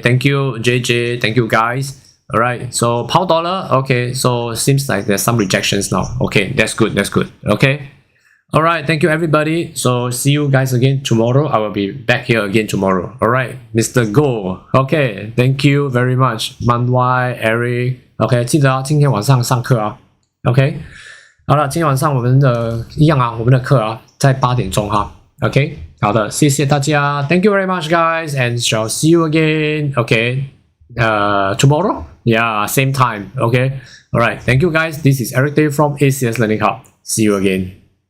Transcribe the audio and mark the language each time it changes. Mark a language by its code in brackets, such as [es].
[en] Thank you JJ. Thank you guys. All right. So pound dollar. Okay. So seems like there's some rejections now. Okay. That's good. That's good. Okay. All right. Thank you everybody. So see you guys again tomorrow. I will be back here again tomorrow. All right. Mr. Go. Okay. Thank you very much. Manwai, Eric. [zh] OK， 记得啊，今天晚上上课啊。OK， 好了，今天晚上我们的一样啊，我们的课啊，在8点钟哈。 [en] OK， [zh] 好的，谢谢大家 [en] ，Thank you very much, guys, and shall see you again. OK， tomorrow, yeah, same time. OK, all right, thank you, guys. This is Eric Day from ACS Learning Hub. See you again.